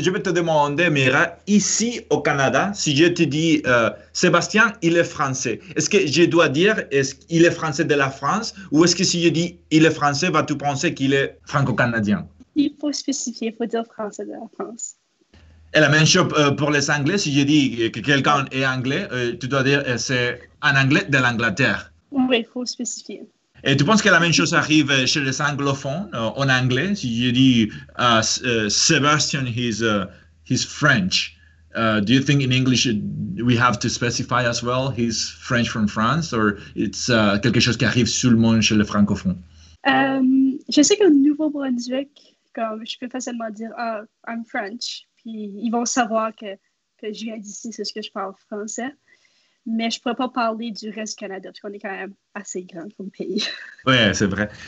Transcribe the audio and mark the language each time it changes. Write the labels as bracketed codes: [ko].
[fr] je vais te demander, Mira, ici au Canada, si je te dis Sébastien, il est français, est-ce que je dois dire est-ce qu'il est français de la France ou est-ce que si je dis il est français, vas-tu penser qu'il est franco-canadien? Il faut spécifier, il faut dire français de la France. Et la même chose pour les Anglais, si je dis que quelqu'un est anglais, tu dois dire c'est un anglais de l'Angleterre. Oui, il faut spécifier. Et tu penses que la même chose arrive chez les anglophones en anglais? Si je dis Sebastian, [en] he's French. Do you think in English we have to specify as well he's French from France, or it's [fr] quelque chose qui arrive seulement chez les francophones? Je sais qu'au Nouveau-Brunswick, comme je peux facilement dire [en] I'm French, [fr] puis ils vont savoir que je viens d'ici, c'est ce que je parle français. Mais je ne pourrais pas parler du reste du Canada, parce qu'on est quand même assez grand comme pays. Oui, c'est vrai.